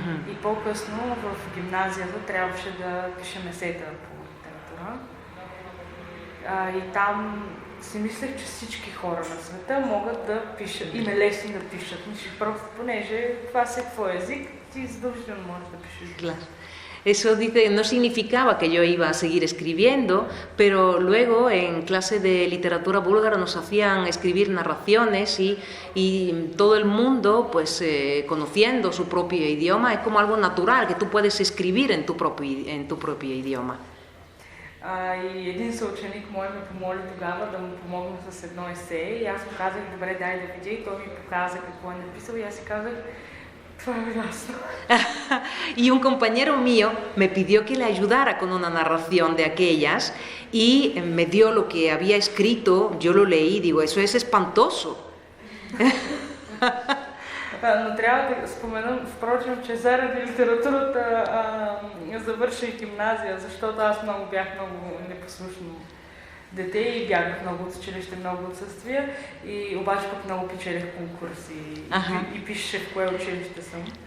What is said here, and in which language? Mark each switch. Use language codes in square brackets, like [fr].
[bg] И по-късно в гимназията трябваше да пишем есета по литература. И там си мислех, че всички хора на света могат да пишат, им е лесно да пишат. Просто понеже това си е твой език, ти задължително можеш да пишеш. [es] Claro. Eso dice, no significaba que yo iba a seguir escribiendo, pero luego en clase de literatura búlgara nos hacían escribir narraciones y todo el mundo, pues conociendo su propio idioma, es como algo natural, que tú puedes escribir en tu propio idioma. [bg] И един съученик мой ме помоли тогава да му помогна с едно есе и аз му казах, добре, дай да видя и той ми показа какво е написал и аз си казах, това е ясно. [es] Y un compañero mío me pidió que le ayudara con una narración de aquellas y me dio lo que había escrito, yo lo leí y digo, eso es espantoso. [bg] Но трябва да споменам, впрочем, че заради литературата завърших гимназия, защото аз бях много непослушно дете и бягах много от училище, много отсъствия, и обаче пък много печелих конкурси и пишеше в кое училище съм.